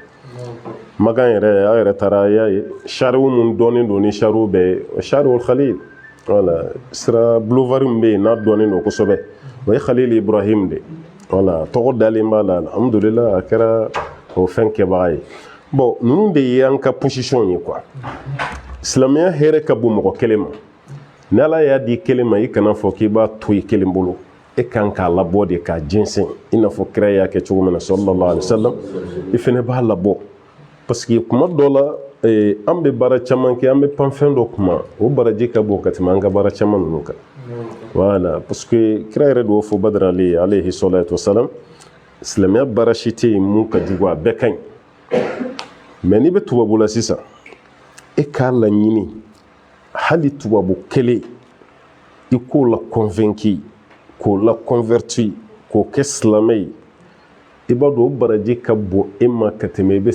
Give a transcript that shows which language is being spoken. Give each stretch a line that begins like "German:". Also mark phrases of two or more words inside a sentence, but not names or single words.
Bambara: magan yɛrɛ a yɛrɛ taara y'a ye sariw mun dɔnnen don ni sariw bɛɛ ye sariwul khalil wala sira boulevard min bɛ yen n'a dɔnnen don kosɛbɛ o ye khalil ibrahim de wala tɔgɔ dalen b'a la alhamdulillah a kɛra o fɛn kɛbaga ye. bon ninnu de ye an ka position ye quoi. silamɛya hɛrɛ ka bon mɔgɔ kelen ma ni ala y'a di kelen ma i kana fɔ k'i b'a to i kelen bolo e kan k'a labɔ de k'a jɛnsɛn i n'a fɔ kira y'a kɛ cogo min na
Arabic: صلى الله عليه وسلم
Bambara: i fɛnɛ b'a labɔ
French: parce que
Bambara: kuma dɔ la an bɛ baara caman kɛ an bɛ pan fɛn dɔ kuma o baraji ka bon ka tɛmɛ an ka baara caman ninnu kan.
French: voilà parce que
Bambara: kira yɛrɛ de y'o fɔ badara ale
Arabic: عليه الصلاة والسلام
Bambara: silamɛya baara si tɛ yen mun ka jugu a bɛɛ ka ɲi mais n'i bɛ tubabu la sisan e k'a laɲini hali tubabu kelen i k'o la convaincu k'o la converti k'o kɛ silamɛ ye i b'a dɔn o baraji ka bon e ma ka tɛmɛ i bɛ